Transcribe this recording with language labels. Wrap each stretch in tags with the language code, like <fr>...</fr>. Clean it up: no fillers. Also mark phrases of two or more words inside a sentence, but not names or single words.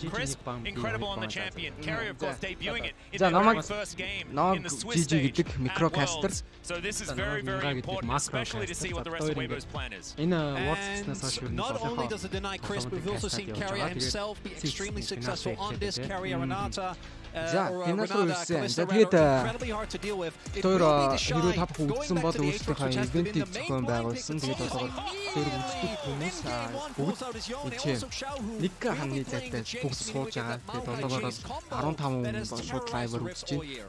<en>Crisp, incredible on the champion. Carry, of course, debuting it in their very first game in the Swiss stage at Worlds. So this is very, very important, especially to see what the rest of Weibo's plan is. And not only does it deny Crisp, we've also seen Carrier himself be extremely successful on this. Carrier Renata.</en> <mn>Тэгээд тэр хэрүү тав хөгжсөн бол өөрсдийнхөө ивентийг зохион байгуулсан. Тэгээд одоо тэр үздэг хүмүүс нэг ханы зайтай бүгд сууж байгаа. Тэгээд одоогоор 15 хүн шууд лайваар үзэж байна.</mn>